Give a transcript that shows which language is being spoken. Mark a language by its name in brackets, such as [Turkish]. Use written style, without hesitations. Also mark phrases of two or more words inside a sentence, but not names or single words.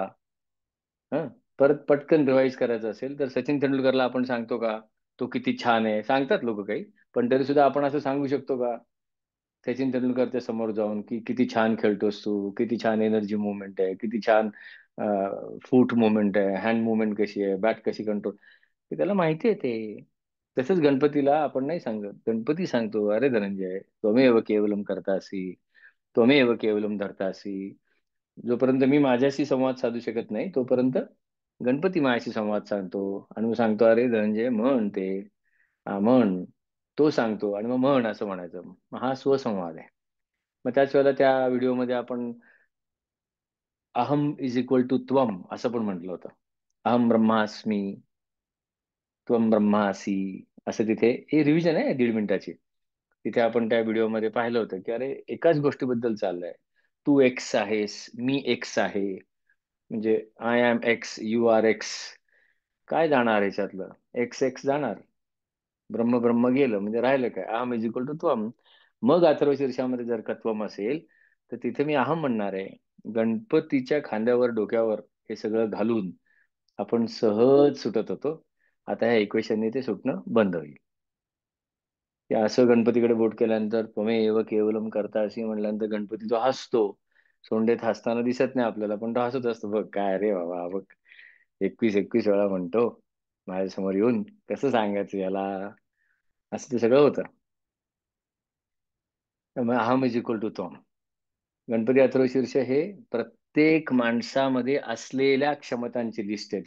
[Marathi] हा, परत पटकन रिवाईज करायचं असेल तर सचिन तेंडुलकरला आपण सांगतो का तो किती छान आहे, सांगतात लोक काही, पण तरी सुद्धा आपण असं सांगू शकतो का सचिन तेंडुलकरच्या समोर जाऊन की किती छान खेळतोस तू, किती छान [English] energy movement [Marathi] आहे, किती छान [English] foot movement [Marathi] आहे, [English] hand movement [Marathi] कशी आहे, बॅट कशी कंट्रोल, ते त्याला माहिती आहे ते. तसंच गणपतीला आपण नाही सांगत, गणपती सांगतो, अरे धनंजय [Sanskrit] त्वमेव केवलम करतासी, त्वमेव केवलम धरतासी. [Marathi] जोपर्यंत मी माझ्याशी संवाद साधू शकत नाही तोपर्यंत गणपती माझ्याशी संवाद साधतो, आणि मग सांगतो, अरे धनंजय म्हण ते, हा म्हण. तो सांगतो आणि मग म्हण असं म्हणायचं. मग हा स्वसंवाद आहे. मग त्याच वेळेला त्या व्हिडिओमध्ये आपण अहम [English] is equal to [Marathi] त्वम असं पण म्हटलं होतं. [Sanskrit] अहम ब्रह्मास्मी, त्वम ब्रह्मासी. [Marathi] असं तिथे हे रिव्हिजन आहे 1.5 मिनिटाची. तिथे आपण त्या व्हिडिओमध्ये पाहिलं होतं की अरे एकाच गोष्टीबद्दल चाललंय. तू एक्स आहेस, मी एक्स आहे, म्हणजे [English] I am X, you are X. [Marathi] काय जाणार याच्यातलं, एक्स एक्स जाणार, ब्रह्म ब्रह्म गेलं, म्हणजे राहिलं काय, अहम [English] is equal to [Marathi] त्वम. मग अथर्व शीर्षामध्ये जर का त्वम असेल तर तिथे मी अहम म्हणणार आहे. गणपतीच्या खांद्यावर डोक्यावर हे सगळं घालून आपण सहज सुटत होतो. आता ह्या इक्वेशनने ते सुटणं बंद होईल. की असं गणपतीकडे बोट केल्यानंतर [Sanskrit] त्वमेव केवलम करता [Marathi] अशी म्हणल्यानंतर गणपती तो हसतो. सोंडेत हसताना दिसत नाही आपल्याला, पण तो हसत असतो. बघ काय रे बाबा, बघ 21-21 वेळा म्हणतो माझ्यासमोर येऊन, कसं सांगायचं याला, असं ते सगळं होतं. त्यामुळे अहम [English] is equal to [Marathi] तोम. गणपती अथर्वशीर्ष हे प्रत्येक माणसामध्ये असलेल्या क्षमतांची लिस्ट आहे.